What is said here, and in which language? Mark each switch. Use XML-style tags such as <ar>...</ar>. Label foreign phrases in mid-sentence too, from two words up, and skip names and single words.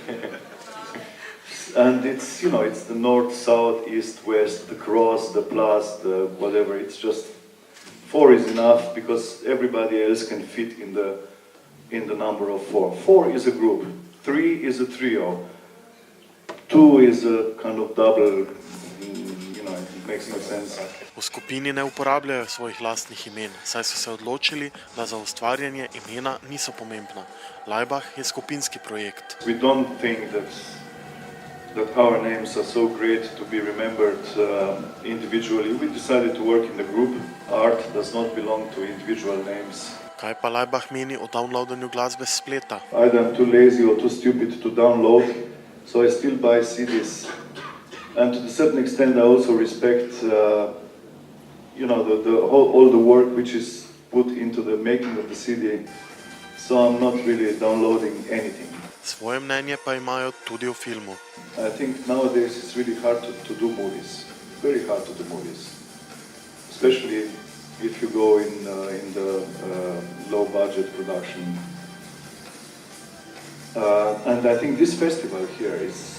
<en>And it's, it's the north, south, east, west, the cross, the plus, the whatever, it's just 4 is enough because everybody else can fit in the number of 4. 4 is a group, 3 is a trio, 2 is a kind of double.</en> <sl>V skupini ne uporabljajo svojih lastnih imen, saj so se odločili, da za ustvarjanje imena niso pomembna. Laibach je skupinski projekt.</sl> <en>We don't think that our names are so great to be remembered individually. We decided to work in the group. Art does not belong to individual names.</en> <sl>Kaj pa Laibach meni o downloadanju glasbe s spleta?</sl> <en>Either I'm too lazy or too stupid to download, so I still buy CDs. And to a certain extent, I also respect, all the work which is put into the making of the CD. So I'm not really downloading anything.</en> <sl>Svoje mnenje pa imajo tudi o filmu.</sl> <en>I think nowadays it's really hard to do movies. Very hard to do movies, especially if you go in the low-budget production. And I think this festival here is.</en>